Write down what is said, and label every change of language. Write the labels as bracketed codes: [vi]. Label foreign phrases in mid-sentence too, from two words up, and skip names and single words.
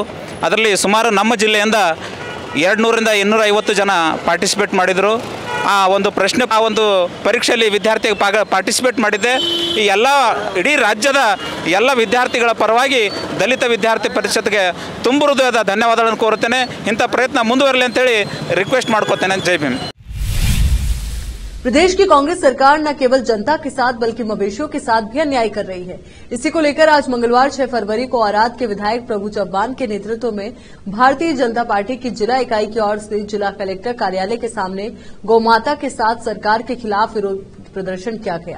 [kn] ಅದರಲ್ಲಿ ಸುಮಾರು ನಮ್ಮ ಜಿಲ್ಲೆಯಿಂದ 200ರಿಂದ 250 ಜನ ಪಾರ್ಟಿಸಿಪೇಟ್ ಮಾಡಿದರು। ಆ ಒಂದು ಪರೀಕ್ಷೆಯಲ್ಲಿ ವಿದ್ಯಾರ್ಥಿ ಪಾರ್ಟಿಸಿಪೇಟ್ ಮಾಡಿದ್ದೆ। ಈ ಎಲ್ಲ ಇಡೀ ರಾಜ್ಯದ ಎಲ್ಲ ವಿದ್ಯಾರ್ಥಿಗಳ ಪರವಾಗಿ ದಲಿತ ವಿದ್ಯಾರ್ಥಿ ಪರಿಷತ್ಗೆ ತುಂಬ ಹೃದಯದ ಧನ್ಯವಾದಗಳನ್ನು ಕೋರುತ್ತೇನೆ। ಇಂಥ ಪ್ರಯತ್ನ ಮುಂದುವರಲಿ ಅಂತೇಳಿ ರಿಕ್ವೆಸ್ಟ್ ಮಾಡ್ಕೋತೇನೆ। ಜೈ ಭೀಮ್। [hi] प्रदेश की कांग्रेस सरकार न केवल जनता के साथ बल्कि मवेशियों के साथ भी अन्याय कर रही है। इसी को लेकर आज मंगलवार 6 फरवरी को औराद के विधायक प्रभु चव्हाण के नेतृत्व में भारतीय जनता पार्टी की जिला इकाई की ओर से जिला कलेक्टर कार्यालय के सामने गौमाता के साथ सरकार के खिलाफ विरोध प्रदर्शन किया गया।